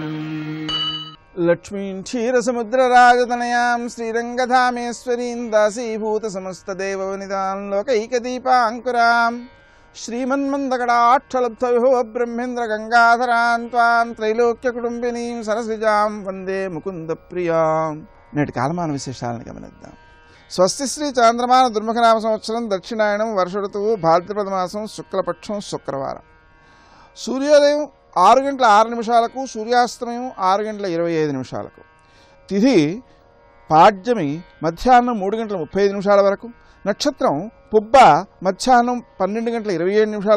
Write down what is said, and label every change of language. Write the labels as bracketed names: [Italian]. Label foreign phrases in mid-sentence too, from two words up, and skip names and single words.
[Sanskrit] लक्ष्मीं क्षीरसमुद्रराजतनयां श्रीरङ्गधामेश्वरीं दासीभूतसमस्तदेववनितां लोकैकदीपाङ्कुरां श्रीमन्मन्दकटाक्षलब्धविभो ब्रह्मेन्द्रगङ्गाधरां त्वां त्रैलोक्यकुटुम्बिनीं सरसिजां वन्दे मुकुन्दप्रियां। [Telugu] నేటి కాలమాన విశేషాలను గమనిద్దాం. స్వస్తి శ్రీ చాంద్రమాన దుర్ముఖనామ సంవత్సరం దక్షిణాయనం వర్ష ఋతువు భాద్రపద మాసం శుక్లపక్షం శుక్రవారం. సూర్యోదయం 6:06 సూర్యాస్తమయం 6:25 తిథి పాడ్యమి మధ్యాహ్నం 3:35 వరకు, నక్షత్రం పుబ్బ మధ్యాహ్నం 12:27